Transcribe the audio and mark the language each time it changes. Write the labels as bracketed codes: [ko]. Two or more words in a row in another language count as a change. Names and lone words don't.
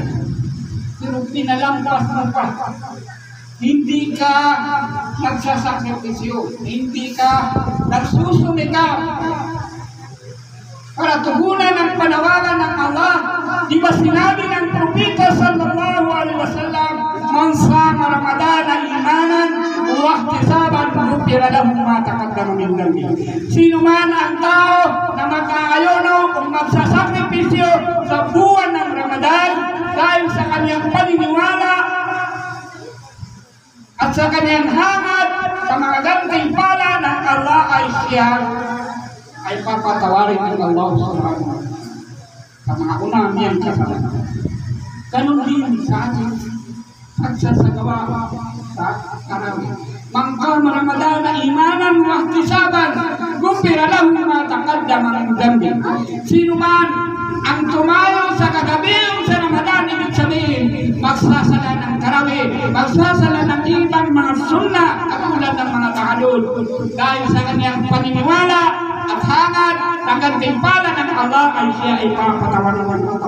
[tl] Pero pinalampas mo pa. Hindi ka nagsasakripisyo. Hindi ka nagsusumikap para tugunan ang panawagan ng Allah. Di ba sinabi ng Propeta [ar] صلى الله عليه وسلم, من صام رمضان إيمانا واحتسابا غفر له ما تقدم من ذنبه. [tl] Sino man ang tao na mag-aayono o magsasakripisyo sa buwan ng Ramadan dahil sa kanyang paniniwala at sa kanyang hangad sa mga gantimpala ng Allah ay siya ay papatawarin ng Allah [ar] سبحانه وتعالى [tl] sa mga unang niyang kasalanan. Ganun din sa ating pagsasagawa sa tarawih. [ar] من قام رمضان إيمانا واحتسابا غفر له ما تقدم من ذنبه. [tl] Sino man ang tumayo sa kagabi sa Ramadan, ibig sabihin magsasala ng tarawih, magsasala ng ibang mga sunnah at tulad ng mga tahajjud dahil sa kanyang paniniwala at hangad ng gantimpala ng Allah ay siya ay papatawarin ng Allah.